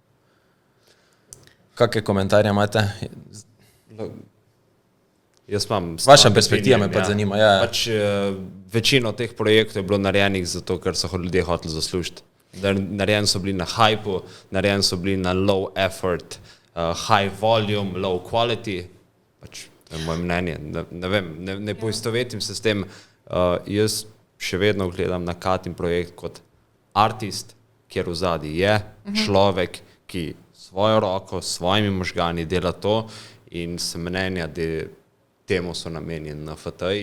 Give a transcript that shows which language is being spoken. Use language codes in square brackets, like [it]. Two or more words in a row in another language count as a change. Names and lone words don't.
[sl] Kakšne komentarje imate? Jaz imam... Vaša perspektiva me pa zanima. Ja. Pač večino teh projektov je bilo narejenih zato, ker so ljudje hoteli zaslužiti. Narejeni so bili na hypu, narejeni so bili na [en] low effort, high volume, low quality. [sl] Pač, to je moje mnenje. Ne vem, ne poistovetim se s tem. Jaz še vedno gledam na Katin projekt kot artist, kjer v zadnji je človek, ki svojo roko, s svojimi možgani dela to in se mnenja, da temu so namenjeni na FTI.